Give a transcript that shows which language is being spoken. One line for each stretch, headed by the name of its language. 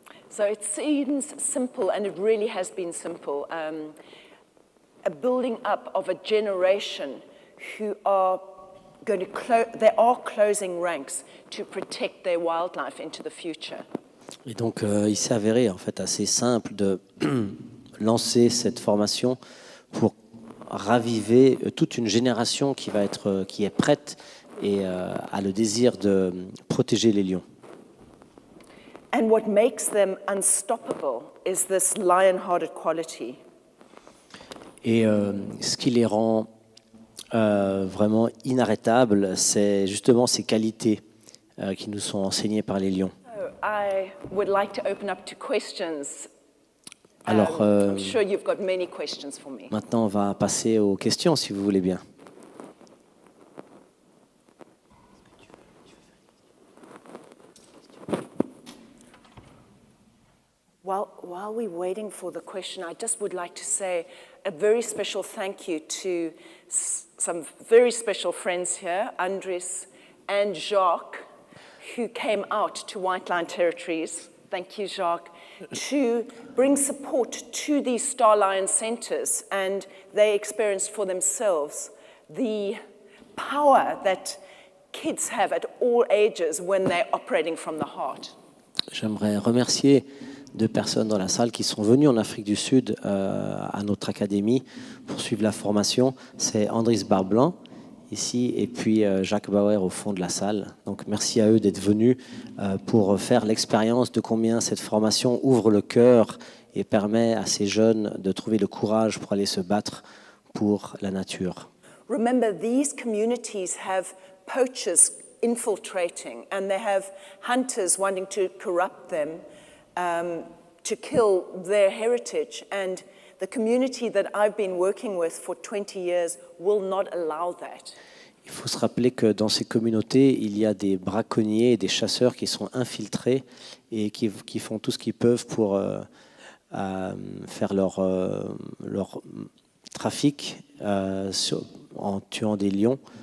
English: So it seems simple, and it really has been simple, a building up of a generation who are going they are closing ranks to protect their wildlife into the future.
French: Et donc il s'est avéré en fait assez simple de lancer cette formation pour raviver toute une génération qui est prête et a le désir de protéger les lions.
English: And what makes them unstoppable is this lion-hearted quality.
French: Et ce qui les rend vraiment inarrêtables, c'est justement ces qualités qui nous sont enseignées par les lions.
English: So I would like to open up to questions.
French: Alors,
English: I'm sure you've got many questions for me.
French: maintenant, on va passer aux questions, si vous voulez bien.
English: While we're waiting for the question, I just would like to say a very special thank you to some very special friends here, Andres and Jacques, who came out to White Line Territories. Thank you, Jacques, to bring support to these Star Lion centers, and they experienced for themselves the power that kids have at all ages when they're operating from the heart.
French: J'aimerais remercier 2 personnes dans la salle qui sont venues en Afrique du Sud à notre académie pour suivre la formation. C'est Andris Barblanc ici et puis Jacques Bauer au fond de la salle. Donc merci à eux d'être venus pour faire l'expérience de combien cette formation ouvre le cœur et permet à ces jeunes de trouver le courage pour aller se battre pour la nature.
English: Remember, these communities have poachers infiltrating and they have hunters wanting to corrupt them. To kill their heritage, and the community that I've been working with for 20 years will not allow that.
French: Il faut se rappeler que dans ces communautés, il y a des braconniers et des chasseurs qui sont infiltrés et qui font tout ce qu'ils peuvent pour faire leur trafic en tuant des lions.